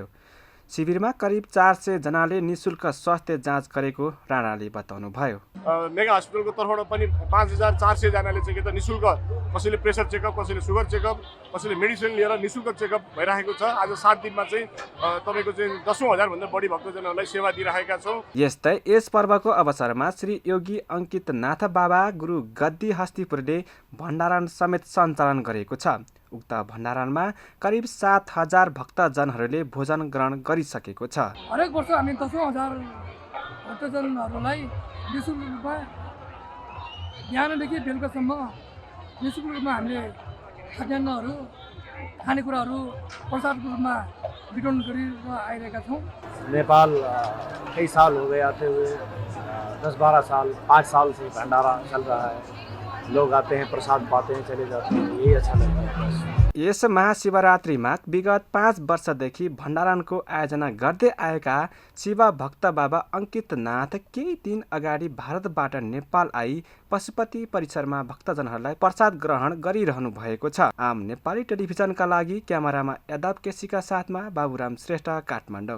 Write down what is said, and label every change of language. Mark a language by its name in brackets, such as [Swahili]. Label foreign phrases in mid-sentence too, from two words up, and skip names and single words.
[Nepali] शिविरमा करिब 400 जनाले निशुल्क स्वास्थ्य जाँच गरेको राणाले बताउनुभयो। मेगा हस्पिटलको तर्फबाट पनि 5400 जनाले चाहिँ के त निशुल्क कसैले [English] pressure checkup, [Nepali] कसैले [English] sugar checkup, [Nepali] कसैले मेडिसिन लिएर निशुल्क चेकअप भइरहेको छ। आज 7 दिनमा चाहिँ तपाईको चाहिँ 10,000 भन्दा बढी भक्तजनहरूलाई सेवा दिइरहेका छौँ। यस्तै यस पर्वको अवसरमा श्री योगी अंकित नाथ बाबा गुरु गद्दी हस्तिपुरले भण्डारण समेत सञ्चालन गरेको छ। उक्त भण्डारणमा करिब 7,000 भक्तजनहरूले भोजन ग्रहण गरिसकेको छ। हरेक वर्ष हामी 10,000 भक्तजनहरूलाई निःशुल्क रूपमा बिहानदेखि बेलुकासम्म निःशुल्क रूपमा हामीले खाद्यान्नहरू, खानेकुराहरू प्रसादको रूपमा वितरण गरेर आइरहेका छौँ। [Hindi] नेपाल कई साल हो गए आते हुए, 10-12 साल 5 साल से भंडारा चल रहा है। लोग आते हैं, प्रसाद पाते हैं, चले जाते हैं, यही अच्छा लगता है। [Nepali] यस महाशिवरात्रिमा विगत 5 वर्षदेखि भण्डारणको आयोजना गर्दै आएका शिव भक्त बाबा अंकित नाथ केही दिन अगाडि भारतबाट नेपाल आई पशुपति परिसरमा भक्तजनहरूलाई प्रसाद ग्रहण गरिरहनु भएको छ। आम नेपाली टेलिभिजनका लागि क्यामेरामा यादव केसीका साथमा बाबुराम श्रेष्ठ, काठमाडौँ।